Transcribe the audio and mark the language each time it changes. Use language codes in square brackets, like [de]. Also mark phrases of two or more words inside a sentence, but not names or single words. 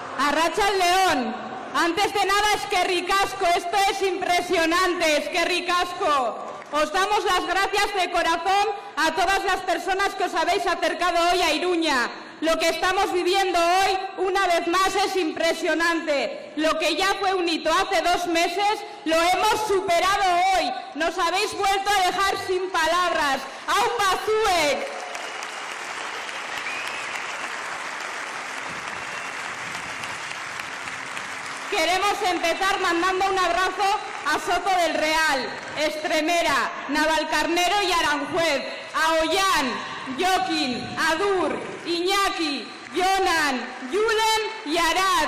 [eu] Arratsaldeon. [es] Antes de nada, [eu] eskerrik asko, [es] esto es impresionante, [eu] eskerrik asko. [es] Os damos las gracias de corazón a todas las personas que os habéis acercado hoy a Iruña. Lo que estamos viviendo hoy, una vez más, es impresionante. Lo que ya fue un hito hace 2 meses, lo hemos superado hoy. Nos habéis vuelto a dejar sin palabras. [eu] ¡Aupa zuek! [es] Queremos empezar mandando un abrazo a Soto del Real, Estremera, Navalcarnero y Aranjuez, a Ollán, Joaquín, Adur, Iñaki, Jonan, Julen y Araz.